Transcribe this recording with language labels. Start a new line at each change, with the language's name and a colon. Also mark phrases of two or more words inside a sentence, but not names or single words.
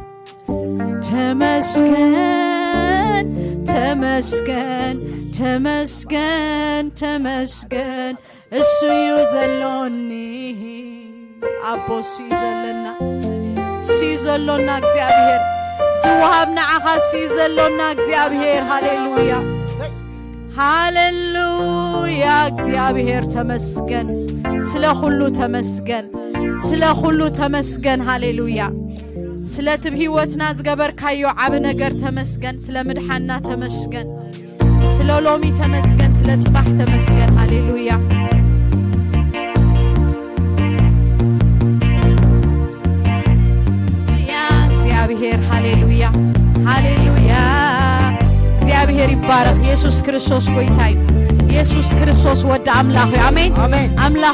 Tigrinya: ተመስገን ተመስገን ተመስገን ተመስገን እስዩ ዘሎኒ አቦ እስዩ ዘለና እስዩ ዘሎና እግዚአብሔር ዝውሃብ ንዓኻ እስዩ ዘሎና እግዚአብሔር ሃሌሉያ ሃሌሉያ እግዚአብሔር ተመስገን
Amharic: ስለ ሁሉ ተመስገን ስለ ሁሉ ተመስገን
Tigrinya: ሃሌሉያ ስለ ትብ ህይወትና ዝገበርካዮ ዓብ ነገር ተመስገን ስለ ምድሓና ተመስገን ስለ ሎሚ ተመስገን ስለ ጽባሕ ተመስገን ሃሌሉያ ያ እግዚአብሔር ሃሌሉያ ሃሌሉያ እግዚአብሔር ይባረክ ኢየሱስ ክርስቶስ ጎይታይ ኢየሱስ ክርስቶስ ወደ አምላኽ አሜን አምላኽ